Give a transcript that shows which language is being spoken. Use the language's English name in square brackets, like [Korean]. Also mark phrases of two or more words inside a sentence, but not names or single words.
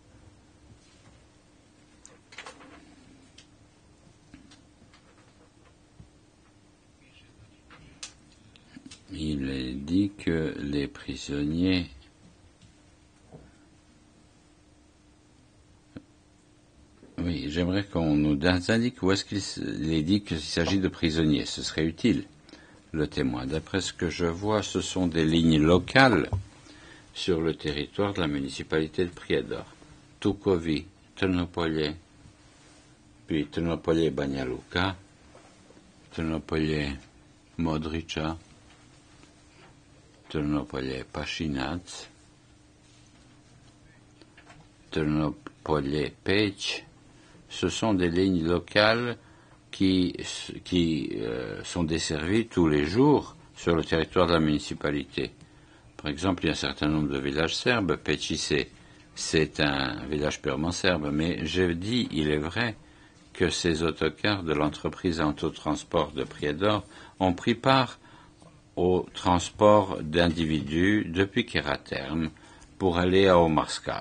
[French] Il est dit que les prisonniers Oui, j'aimerais qu'on nous indique où est-ce qu'il est dit qu'il s'agit de prisonniers. Ce serait utile, le témoin. D'après ce que je vois, ce sont des lignes locales sur le territoire de la municipalité de Prijedor. Tukovi Trnopolje, puis Trnopolje-Banja Luka, Trnopolje-Modriča, Trnopolje-Pašinac, Trnopolje-Pécs. Ce sont des lignes locales qui sont desservies tous les jours sur le territoire de la municipalité. Par exemple, il y a un certain nombre de villages serbes. Pécs, c'est un village purement serbe, mais j'ai dit, il est vrai, que ces autocars de l'entreprise autotransport de Prijedor ont pris part au transport d'individus depuis Keraterm pour aller à Omarska.